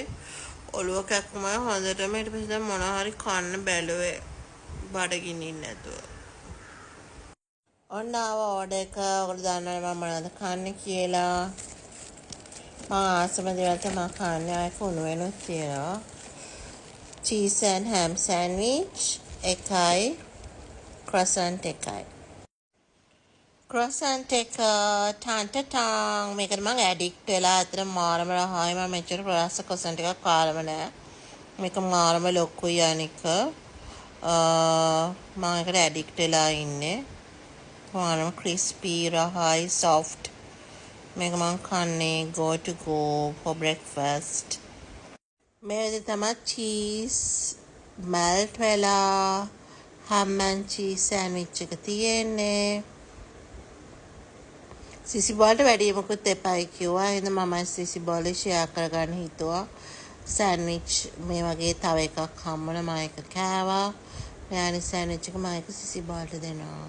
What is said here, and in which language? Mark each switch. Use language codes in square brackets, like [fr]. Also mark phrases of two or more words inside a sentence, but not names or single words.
[si] ඔලුව කැක්කුමයි හොඳටම ඊට පස්සේ දැන් මොනවා හරි කන්න බැලුවේ බඩගිනි නැතුව. ඔන්න ආව ඕඩර් එක. ඔයගොල්ලෝ දන්නවනේ මම මොනවද කන්නේ කියලා. මම ආසම දේවල් තමයි කන්නේ. ආයෙ කුණු වෙනුත් තියෙනවා. [en] cheese and ham sandwich [si] එකයි croissant එකයි. croissant එක ටන් මේකට මම ඇඩික්ට් වෙලා අතන මාරම රහයි. මම මෙච්චර ප්‍රාස croissant එකක් කාලම නෑ. මේක මාරම ලොකුයි අනික. මම ඒකට ඇඩික්ට් වෙලා ඉන්නේ. මාරම crispy රහයි soft. මේක මම කන්නේ [en] go to go for breakfast. [si] මේ විදිහට තමයි [en] cheese melt [si] වෙලා [en] ham and cheese sandwich [si] එක තියෙන්නේ. සිසි බෝල්ට වැඩි මොකුත් එපායි කිව්වා. එහෙනම් මම සිසි බෝලේ ෂෙයා කරගන්න හිතුවා. සෑන්ඩ්විච් මේ වගේ තව එකක් හම්බුණා මම ඒක කෑවා. මෙයානි සෑන්ඩ්විච් එක මම ඒක සිසි බෝල්ට දෙනවා.